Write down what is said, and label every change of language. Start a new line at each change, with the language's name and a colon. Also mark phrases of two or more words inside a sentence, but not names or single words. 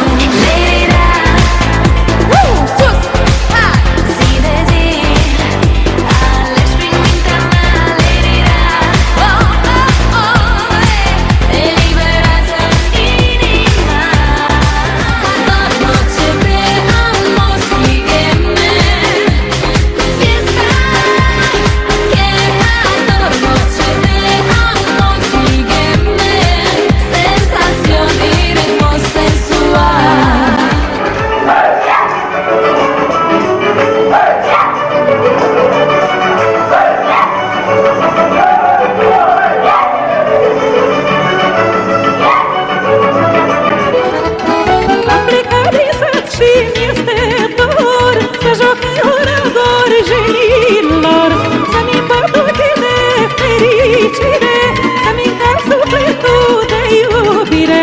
Romanian: Lady-da, sus, hai! Zi de zi alegi prin mintea mea, Lady-da, oh, oh, oh, eliberează inima.
Spanish: Toată noche de amor sígueme, fiesta que toda noche de amor sígueme, sensación y ritmo sensual.
Romanian: Am plecat din sat și mi-este dor să joc orador jenilor, să-mi împart ochii de fericire, să-mi încarc sufletul de iubire.